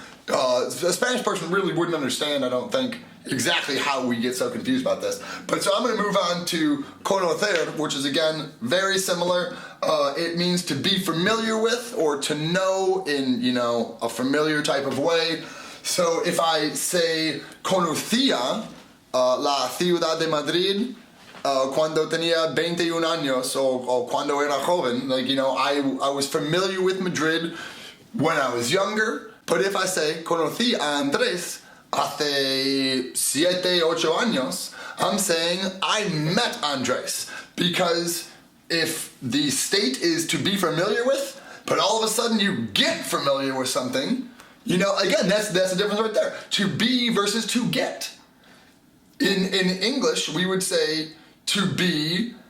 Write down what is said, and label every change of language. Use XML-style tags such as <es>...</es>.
<en>A Spanish person really wouldn't understand, I don't think, exactly how we get so confused about this. But so I'm going to move on to conocer, which is, again, very similar. It means to be familiar with or to know in, a familiar type of way. So if I say</en> <es>conocía la ciudad de Madrid, cuando tenía 21 años o cuando era joven,</es> <en>I was familiar with Madrid when I was younger. But if I say</en> <es>conocí a Andrés hace 7-8 años,</es> <en>I'm saying I met Andrés. Because if the state is to be familiar with, but all of a sudden you get familiar with something, again, that's the difference right there. To be versus to get. In English, we would say to be</en>